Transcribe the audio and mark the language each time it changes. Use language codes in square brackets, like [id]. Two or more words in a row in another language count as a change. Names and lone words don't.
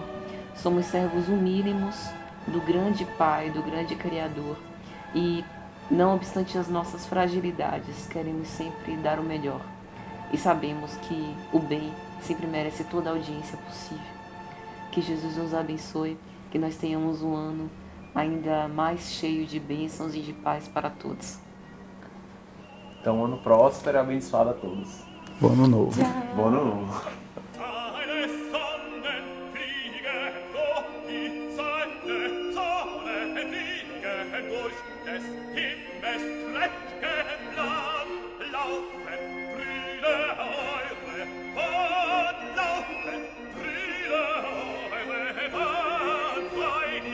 [pt] Somos servos humílimos do grande Pai, do grande Criador, e não obstante as nossas fragilidades, queremos sempre dar o melhor, e sabemos que o bem sempre merece toda a audiência possível. Que Jesus nos abençoe, que nós tenhamos um ano ainda mais cheio de bênçãos e de paz para todos. Então, ano próspero e abençoado a todos. Bom ano novo. Bom ano novo. [de] des Himmels prächtigen Land laufen Brüder eure Bahn, laufen Brüder eure Bahn,